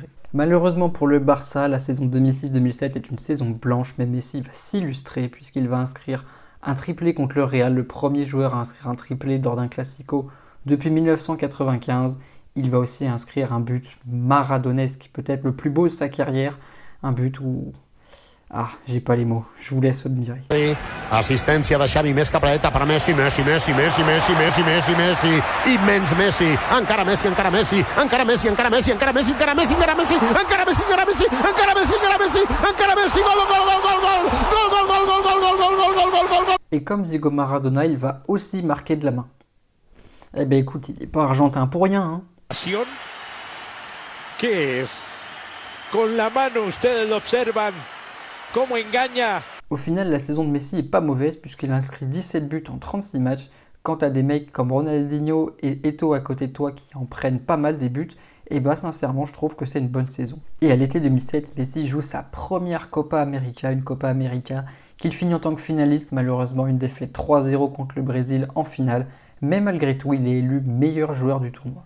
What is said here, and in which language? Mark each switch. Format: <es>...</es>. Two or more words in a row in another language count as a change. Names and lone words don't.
<fr>Malheureusement pour le Barça, la saison 2006-2007 est une saison blanche, mais Messi va s'illustrer puisqu'il va inscrire un triplé contre le Real, le premier joueur à inscrire un triplé lors d'un classico depuis 1995. Il va aussi inscrire un but maradonesque, peut-être le plus beau de sa carrière, un but où... Ah, j'ai pas les mots, je vous laisse admirer.</fr> <ca>Assistència de Xavi, més capradeta per Messi, Messi, Messi, Messi, Messi, Messi, Messi, Messi, immens Messi, encara Messi, encara Messi, encara Messi, encara Messi, encara Messi, encara Messi, encara Messi, encara Messi, encara Messi, encara Messi, encara Messi, encara Messi, gol, gol, gol, gol, gol, gol, gol, gol, gol, gol, gol, gol, gol, gol, gol, gol.</ca> <fr>Et comme Diego Maradona, il va aussi marquer de la main. Eh ben écoute, il n'est pas argentin pour rien, hein.</fr> <es>¿Qué es? Con la mano ustedes lo observan. ¿Cómo engaña?</es> <fr>Au final, la saison de Messi est pas mauvaise puisqu'il a inscrit 17 buts en 36 matchs. Quant à des mecs comme Ronaldinho et Eto'o à côté de toi qui en prennent pas mal des buts, et bah sincèrement, je trouve que c'est une bonne saison. Et à l'été 2007, Messi joue sa première Copa América, une Copa América qu'il finit en tant que finaliste, malheureusement une défaite 3-0 contre le Brésil en finale, mais malgré tout, il est élu meilleur joueur du tournoi.</fr>